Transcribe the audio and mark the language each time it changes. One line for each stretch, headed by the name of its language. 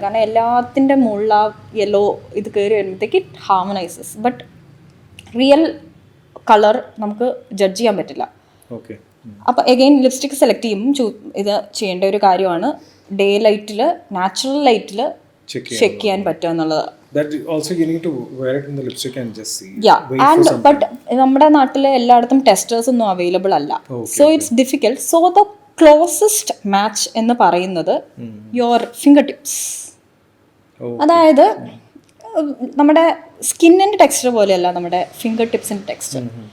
Malayalam: കാരണം എല്ലാത്തിൻ്റെ മുകളിൽ ആ യെല്ലോ ഇത് കയറി വരുമ്പോഴത്തേക്ക്
English: It harmonises.
Malayalam: ബട്ട് റിയൽ കളർ നമുക്ക് ജഡ്ജ് ചെയ്യാൻ പറ്റില്ല. അപ്പോൾ എഗെയിൻ ലിപ്സ്റ്റിക് സെലക്ട് ചെയ്യുമ്പോൾ ഇത് ചെയ്യേണ്ട ഒരു കാര്യമാണ്. ഡേ ലൈറ്റിൽ, നാച്ചുറൽ ലൈറ്റിൽ ചെക്ക് ചെയ്യാൻ പറ്റുക എന്നുള്ളത്.
English: That also you need to wear it in the lipstick and just see. Yeah, and but
Malayalam: നമ്മുടെ നാട്ടിൽ എല്ലായിടത്തും ടെസ്റ്റേഴ്സ് ഒന്നും അവൈലബിൾ അല്ല.
English: So it's difficult. So the closest match
Malayalam: എന്ന് പറയുന്നത്
English: Your finger tips.
Malayalam: അതായത് നമ്മുടെ സ്കിന്നിൻ്റെ ടെക്സ്ചർ പോലെയല്ല നമ്മുടെ ഫിംഗർ ടിപ്സിൻ്റെ ടെക്സ്ചർ.